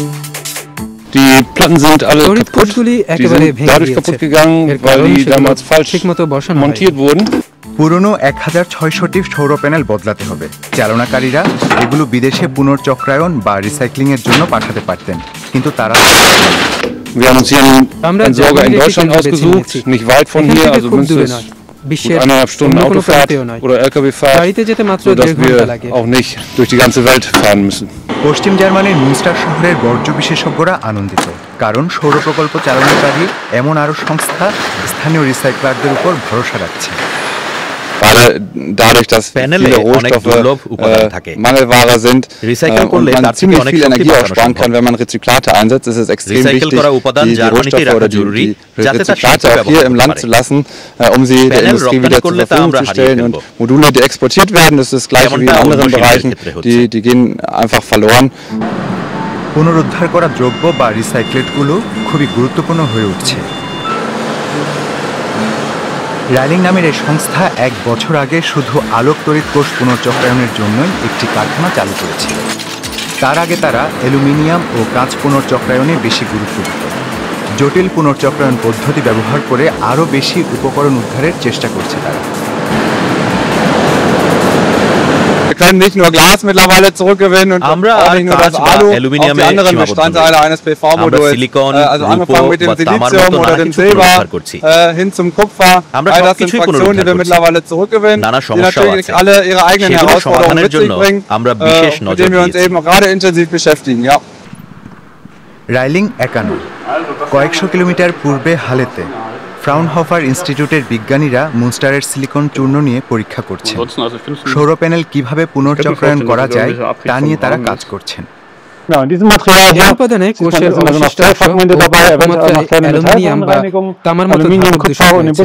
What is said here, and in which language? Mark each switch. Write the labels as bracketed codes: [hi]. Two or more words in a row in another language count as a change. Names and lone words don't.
[bn] তড়িৎ একেবারে ভেঙে গেছে, ঠিকমতো বসানো হয়নি। পুরনো 1600টি সৌর প্যানেল বদলাতে হবে। চালনাকারীরা এগুলো বিদেশে পুনর্চক্রায়ন বা রিসাইক্লিং এর জন্য পাঠাতে পারতেন, কিন্তু তারা [de] আমরা in Deutschland ausgesucht, nicht weit von hier, also Münster ist gut 1,5 Stunden Autofahrt oder LKW-Fahrt, sodass wir auch nicht durch die ganze Welt fahren müssen. [bn] পশ্চিম জার্মানির মুনস্টার শহরের বর্জ্য বিশেষজ্ঞরা আনন্দিত, কারণ সৌর প্রকল্প চালনাকারী এমন আরো সংস্থা স্থানীয় রিসাইক্লারদের উপর ভরসা রাখছে। [de] Dadurch, dass viele Rohstoffe Mangelware sind und man ziemlich viel Energie auch sparen kann, wenn man Rezyklate einsetzt, ist es extrem wichtig, die Rohstoffe oder die Rezyklate auch hier im Land zu lassen, um sie der Industrie wieder zur Verfügung zu stellen. Und Module, die exportiert werden, das ist das gleiche wie in anderen Bereichen, die gehen einfach verloren. [bn] পুনরুদ্ধার করা দ্রব্য বা রিসাইক্লেটগুলো খুবই গুরুত্বপূর্ণ হয়ে উঠছে। রাইলিং নামের এই সংস্থা 1 বছর আগে শুধু আলোক তড়িৎ কোষ পুনর্চক্রায়নের জন্যই একটি কারখানা চালু করেছিল। তার আগে তারা অ্যালুমিনিয়াম ও কাঁচ পুনর্চক্রায়নে বেশি গুরুত্ব দিত। জটিল পুনর্চক্রায়ন পদ্ধতি ব্যবহার করে আরও বেশি উপকরণ উদ্ধারের চেষ্টা করছে তারা। [de] Wir können nicht nur Glas mittlerweile zurückgewinnen und auch nicht nur das Alu, auch die anderen Bestandteile eines PV-Moduls, also angefangen mit dem Silizium oder dem Silber hin zum Kupfer. All das sind Fraktionen, die wir mittlerweile zurückgewinnen, die natürlich alle ihre eigenen Herausforderungen mit sich bringen, mit denen wir uns eben gerade intensiv beschäftigen. Ja. [bn] রাইলিং একা নয়, কয়েকশো কিলোমিটার পূর্বে হালেতে ফ্রাউনহফার ইনস্টিটিউটের বিজ্ঞানীরা মুনস্টারের সিলিকন চূর্ণ নিয়ে পরীক্ষা করছেন। সৌর প্যানেল কিভাবে পুনর্চক্রায়ন করা যায় তা নিয়ে তারা কাজ করছেন। উপাদানে কোষের অবশিষ্টাংশ ও অল্পমাত্রায় অ্যালুমিনিয়াম বা তামার মতো ধাতব দূষণ রয়েছে।